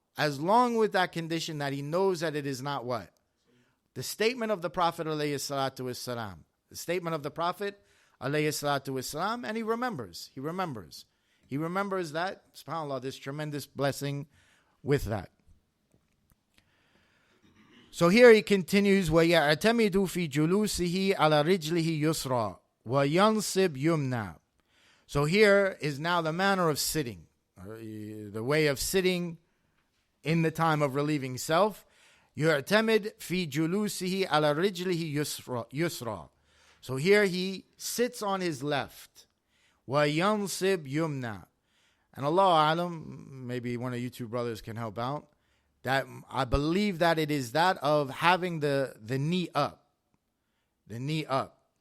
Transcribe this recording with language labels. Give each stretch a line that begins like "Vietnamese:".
English: As long with that condition that he knows that it is not what? The statement of the Prophet ﷺ. The statement of the Prophet ﷺ, and he remembers. He remembers that, subhanAllah, this tremendous blessing with that. So here he continues,
Arabic: وَيَعْتَمِدُ فِي جُلُوسِهِ عَلَى رِجْلِهِ يُسْرًا وَيَنْصِبْ يُمْنًا.
English: So here is now the manner of sitting, the way of sitting in the time of relieving self.
Arabic: يعتمد في جلوسه على رجله يسرى.
English: So here he sits on his left.
Arabic: وينصب يمنى.
English: And Allah Alam, maybe one of you two brothers can help out. That I believe that it is that of having the knee up. The knee up.